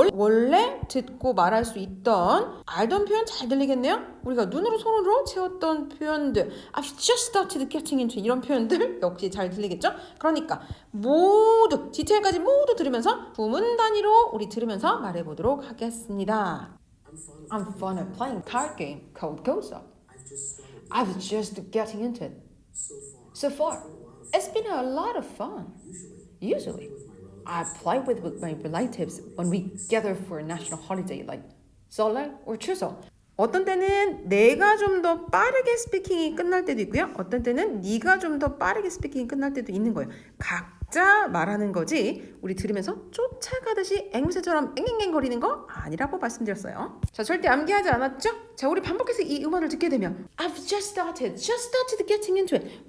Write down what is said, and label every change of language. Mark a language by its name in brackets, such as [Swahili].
[Korean] 원래 듣고 말할 수 있던 알던 표현 잘 들리겠네요. 우리가 눈으로 손으로 채웠던 표현들 [English] I've just started getting into [Korean] 이런 표현들 역시 잘 들리겠죠. 그러니까 모두 디테일까지 모두 들으면서 구문 단위로 우리 들으면서 말해보도록 하겠습니다. [English] I'm fond of playing card game called Go Stop. I've just getting into it. So far, it's been a lot of fun. Usually, I play with my relatives when we gather for a national holiday like 설날 or 추석. [Korean] 어떤 때는 내가 좀 더 빠르게 스피킹이 끝날 때도 있고요. 어떤 때는 네가 좀 더 빠르게 스피킹이 끝날 때도 있는 거예요. 각자 말하는 거지 우리 들으면서 쫓아가듯이 앵무새처럼 앵앵앵거리는 거 아니라고 말씀드렸어요. 자, 절대 암기하지 않았죠? 자, 우리 반복해서 이 음원을 듣게 되면 [English] I've just started getting into it.